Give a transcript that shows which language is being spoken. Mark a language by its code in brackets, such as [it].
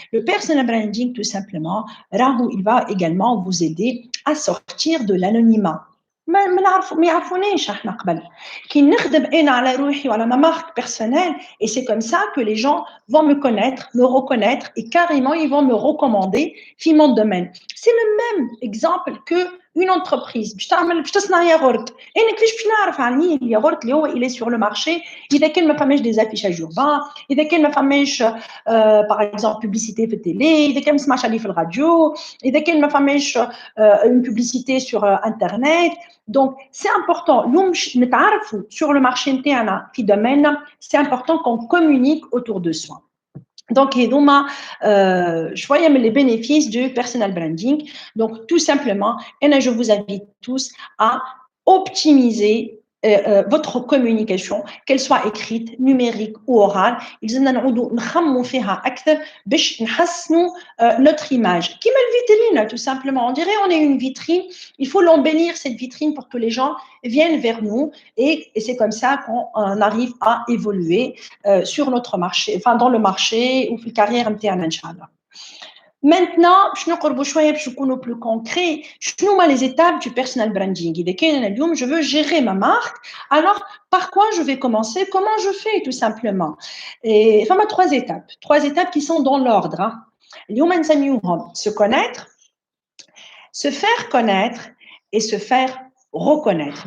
[fr] Le personal branding, tout simplement, راهو il va également vous aider à sortir de l'anonymat. [ar] ما يعرفونيش احنا قبل كي نخدم انا على روحي وعلى [fr] ma marque personnelle et c'est comme ça que les gens vont me connaître, me reconnaître et carrément ils vont me recommander في mon domaine. C'est le même exemple que une entreprise [ar] باش تصنع ياغورت انا كيفاش باش نعرف عليه الياغورت اللي هو [fr] il est sur le marché [ar] اذا كان ما فماش [fr] des affichages urbains [ar] اذا كان ما فماش [fr] par exemple publicité [ar] في التيلي اذا كان ما سمعش عليه في الراديو اذا كان ما فماش [fr] une publicité sur internet. Donc, c'est important. Sur le marché interne, c'est important qu'on communique autour de soi. Donc, je voyais les bénéfices du personal branding. Donc, tout simplement, je vous invite tous à optimiser votre communication, qu'elle soit écrite, numérique ou orale. Ils notre image. Qui met le vitrine, tout simplement. On dirait on est une vitrine. Il faut l'embellir, cette vitrine, pour que les gens viennent vers nous. Et c'est comme ça qu'on arrive à évoluer sur notre marché, enfin dans le marché ou [ar] في الكارير نتاعنا ان شاء الله. Maintenant, باش نقربوا شويه باش نكونوا [fr] plus concret. [ar] شنو هما [fr] les étapes du personal branding. [ar] إذا كان أنا اليوم [fr] je veux gérer ma marque, alors par quoi je vais commencer? Comment je fais tout simplement? Et enfin, trois étapes qui sont dans l'ordre. [ar] اليوم نسميوهم [fr] se connaître, se faire connaître et se faire reconnaître.